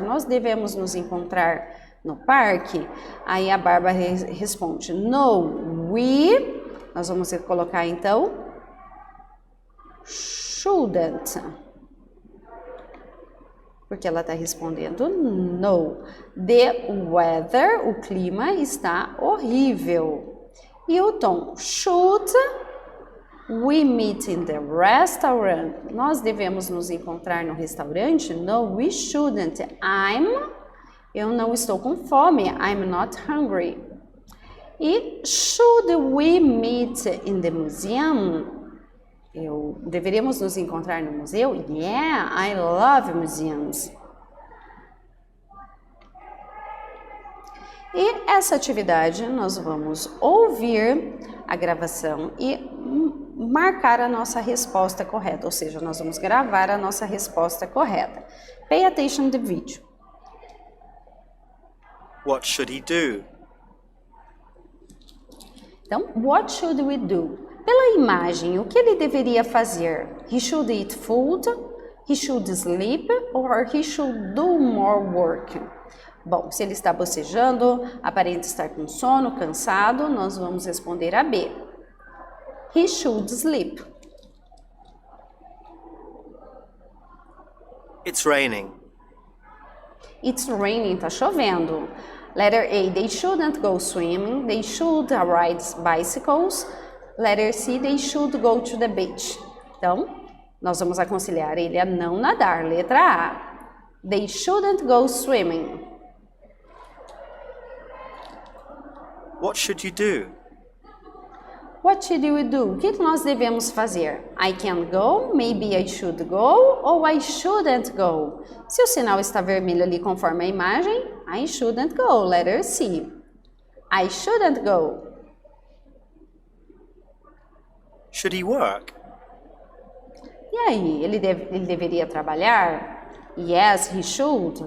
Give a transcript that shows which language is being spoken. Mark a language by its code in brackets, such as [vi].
[pt] Nós devemos nos encontrar no parque? Aí a Bárbara responde, [en] no, we... [pt] Nós vamos colocar, então, shouldn't. Porque ela está respondendo no. [en] The weather, [pt] o clima está horrível. [en] E o Tom, should we meet in the restaurant? [pt] Nós devemos nos encontrar no restaurante? [en] No, we shouldn't. [pt] Eu não estou com fome. [en] I'm not hungry. E should we meet in the museum? [pt] Deveríamos nos encontrar no museu? [en] Yeah, I love museums. [pt] E essa atividade nós vamos ouvir a gravação e marcar a nossa resposta correta, ou seja, nós vamos gravar a nossa resposta correta. [en] Pay attention to the video. What should he do? Então, what should we do? [pt] Pela imagem, o que ele deveria fazer? [en] He should eat food, he should sleep, or he should do more work? [pt] Bom, se ele está bocejando, aparenta estar com sono, cansado, nós vamos responder a B. [en] He should sleep. It's raining. It's raining, [pt] tá chovendo. [en] Letter A, they shouldn't go swimming, they should ride bicycles. Letter C, they should go to the beach. [pt] Então, nós vamos aconselhar ele a não nadar. [en] Letra A, they shouldn't go swimming. What should you do? What should we do? [pt] O que nós devemos fazer? [en] I can go, maybe I should go, ou I shouldn't go. [pt] Se o sinal está vermelho ali conforme a imagem, [en] I shouldn't go. Letter C. I shouldn't go. Should he work? [pt] E aí, ele deveria trabalhar? [en] Yes, he should.